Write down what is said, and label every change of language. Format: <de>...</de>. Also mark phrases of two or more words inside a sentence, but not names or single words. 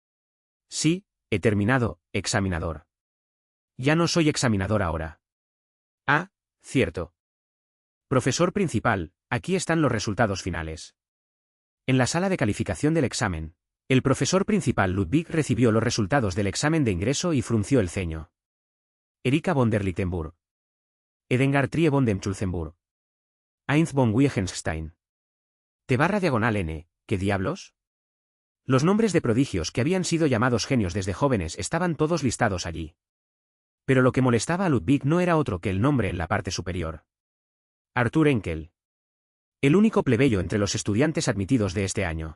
<es>Sí, he terminado, examinador. Ya no soy examinador ahora. Ah, cierto. Profesor principal, aquí están los resultados finales. En la sala de calificación del examen, el profesor principal Ludwig recibió los resultados del examen de ingreso y frunció el ceño. Erika von der Lichtenburg. Edengar Trie von dem Schulzenburg. Heinz von Wittgenstein. T/N, ¿qué diablos? Los nombres de prodigios que habían sido llamados genios desde jóvenes estaban todos listados allí. Pero lo que molestaba a Ludwig no era otro que el nombre en la parte superior. Arthur Enkel. El único plebeyo entre los estudiantes admitidos de este año.</es>